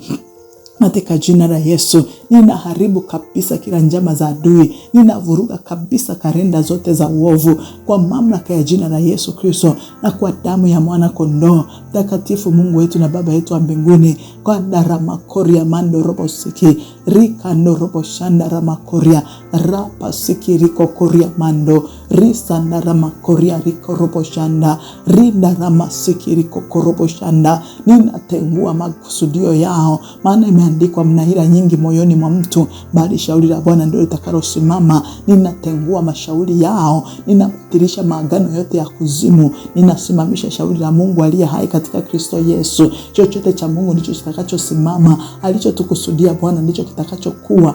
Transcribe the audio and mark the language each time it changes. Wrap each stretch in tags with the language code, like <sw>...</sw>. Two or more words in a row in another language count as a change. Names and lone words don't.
<sw>Katika jina la Yesu, ninaharibu kabisa kila njama za adui, ninavuruga kabisa kalenda zote za uovu kwa mamlaka ya jina la Yesu Kristo na kwa damu ya mwana kondoo. Mtakatifu Mungu wetu na Baba yetu wa mbinguni, kwa daramakoria mando robo siki rika no robo shanda ramakoria rapa siki riko koria mando risa ndaramakoria riko robo shanda rinda ramasiki riko korobo shanda. Ninatengua makusudio yao, maana imeandikwa mna hila nyingi moyoni mwa mtu, bali shauri la Bwana ndio litakalosimama. Ninatengua mashauri yao, ninabatilisha maagano yote ya kuzimu, ninasimamisha shauri la Mungu aliye hai katika Kristo Yesu. Chochote cha Mungu ndicho kitakachosimama, alichotukusudia Bwana ndicho kitakachokuwa.</sw>